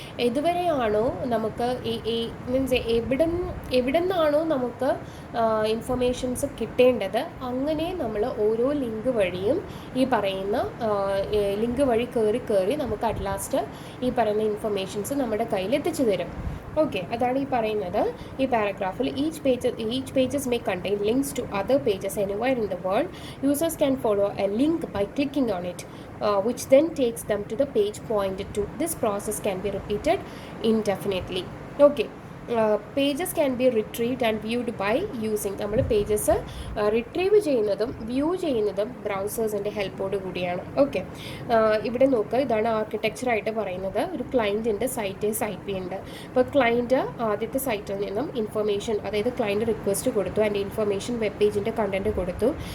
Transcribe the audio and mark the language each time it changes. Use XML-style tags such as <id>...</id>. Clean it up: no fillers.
<ml>ഇതുവരെയാണോ നമുക്ക് മീൻസ് എവിടെ നിന്നാണോ നമുക്ക് ഇൻഫർമേഷൻസ് കിട്ടേണ്ടത് അങ്ങനെ നമ്മൾ ഓരോ ലിങ്ക് വഴിയും ഈ പറയുന്ന ലിങ്ക് വഴി കയറി നമുക്ക് അറ്റ് ലാസ്റ്റ് ഈ പറയുന്ന ഇൻഫർമേഷൻസ് നമ്മുടെ കയ്യിൽ എത്തിച്ചു തരും. ഓക്കെ, അതാണ് ഈ പറയുന്നത് ഈ പാരഗ്രാഫിൽ.</ml> <en>Each pages may contain links to other pages anywhere in the world. Users can follow a link by clicking on it, which then takes them to the page pointed to. This process can be repeated indefinitely. Okay. Pages can be retrieved and viewed by using.</en> <ml>നമ്മൾ pages retrieve ചെയ്യുന്നതും view ചെയ്യുന്നതും ബ്രൗസേഴ്സിൻ്റെ ഹെൽപ്പോട് കൂടിയാണ്. Okay, ഇവിടെ നോക്കുക, ഇതാണ് ആർക്കിടെക്ചറായിട്ട് പറയുന്നത്. ഒരു ക്ലയൻറ്റിൻ്റെ site B ഉണ്ട്. അപ്പോൾ ക്ലയൻറ്റ് ആദ്യത്തെ സൈറ്റിൽ നിന്നും ഇൻഫർമേഷൻ, അതായത് ക്ലയൻറ്റ് റിക്വസ്റ്റ് കൊടുത്തു, ആൻഡ് ഇൻഫർമേഷൻ വെബ് പേജിൻ്റെ കണ്ടൻറ്റ് കൊടുത്തു.</ml>